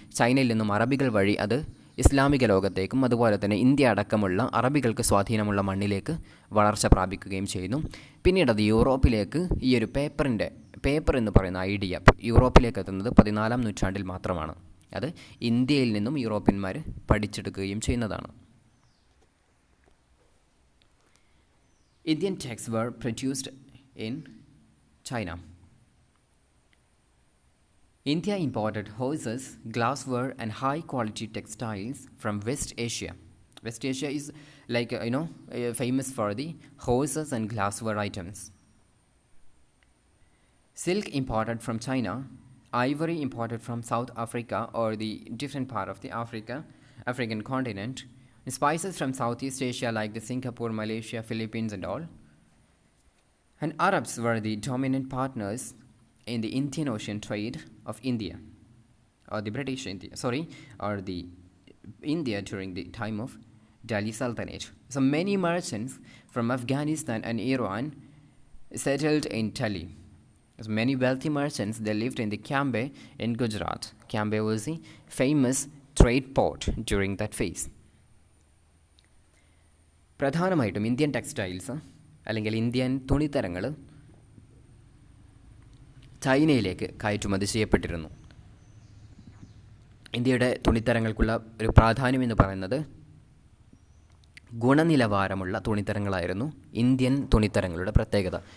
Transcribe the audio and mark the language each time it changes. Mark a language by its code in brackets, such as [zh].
[ml] ചൈനയിൽ നിന്നും അറബികൾ വഴി അത് ഇസ്ലാമിക ലോകത്തേക്കും അതുപോലെ തന്നെ ഇന്ത്യ അടക്കമുള്ള അറബികൾക്ക് സ്വാധീനമുള്ള മണ്ണിലേക്ക് വളർച്ച പ്രാപിക്കുകയും ചെയ്യുന്നു. പിന്നീട് അത് യൂറോപ്പിലേക്ക് ഈ ഒരു പേപ്പർ എന്ന് പറയുന്ന ഐഡിയ യൂറോപ്പിലേക്ക് എത്തുന്നത് 14-ാം നൂറ്റാണ്ടിൽ മാത്രമാണ്. അത് ഇന്ത്യയിൽ നിന്നും യൂറോപ്യന്മാർ പഠിച്ചെടുക്കുകയും ചെയ്യുന്നതാണ്. [en] Indian texts were produced in China. India imported horses, glassware and high quality textiles from West Asia. West Asia is like famous for the horses and glassware items. Silk imported from China, ivory imported from South Africa or the different part of the African continent, spices from Southeast Asia like the Singapore, Malaysia, Philippines and all. And Arabs were the dominant partners in the Indian Ocean trade of India, or the British India, or the India during the time of Delhi Sultanate. So many merchants from Afghanistan and Iran settled in Delhi. So many wealthy merchants, they lived in the Cambe in Gujarat. Cambe was the famous trade port during that phase. [ml] പ്രധാനമായിട്ടും Indian textiles അല്ലെങ്കിൽ Indian തുണിത്തരങ്ങൾ ചൈനയിലേക്ക് കയറ്റുമതി ചെയ്യപ്പെട്ടിരുന്നു. ഇന്ത്യയുടെ തുണിത്തരങ്ങൾക്കുള്ള ഒരു പ്രാധാന്യം എന്ന് പറയുന്നത് ഗുണനിലവാരമുള്ള തുണിത്തരങ്ങളായിരുന്നു ഇന്ത്യൻ തുണിത്തരങ്ങളുടെ പ്രത്യേകത.